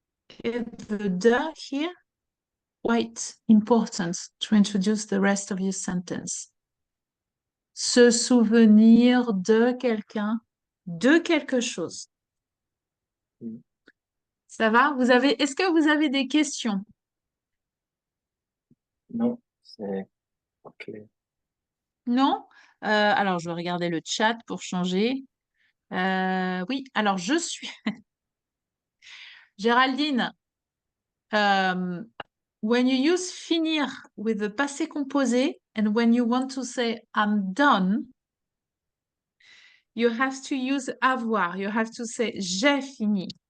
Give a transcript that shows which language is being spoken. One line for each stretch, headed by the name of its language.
English: Okay, the de here, quite important to introduce the rest of your sentence.
French: Se souvenir de quelqu'un, de quelque chose. Ça va? Est-ce que vous avez des questions? Non, c'est ok. Non? Alors, je vais regarder le chat pour changer. Oui, alors je suis...
English: Géraldine, when you use finir with the passé composé, and when you want to say I'm done, you have to use avoir. You have to say
French: j'ai fini.